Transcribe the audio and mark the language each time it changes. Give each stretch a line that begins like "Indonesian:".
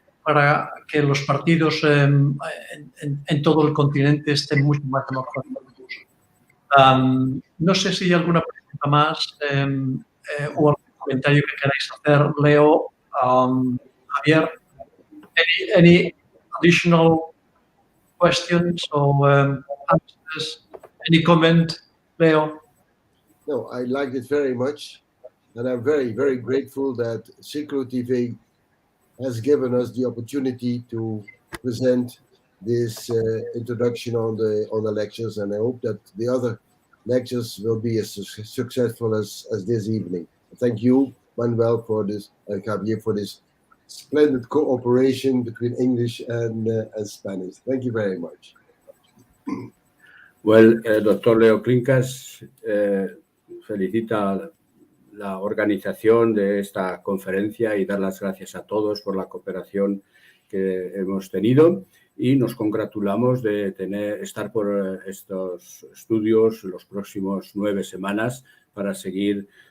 Spanish: para que los partidos en todo el continente estén mucho más democráticos. No sé si hay alguna pregunta más o algún comentario que queráis hacer, Leo, Javier.
English: Any additional questions or answers? Any comment, Leo? No, I liked it very much, and I'm very, very grateful that Círculo TV has given us the opportunity to present this introduction on the lectures, and I hope that the other lectures will be as successful as this evening. Thank you, Manuel, for this, and Javier, for this splendid cooperation between English and Spanish. Thank you very much.
Spanish: Well, doctor Leo Klinkers felicita la organización de esta conferencia y dar las gracias a todos por la cooperación que hemos tenido, y nos congratulamos de estar por estos estudios los próximos 9 semanas para seguir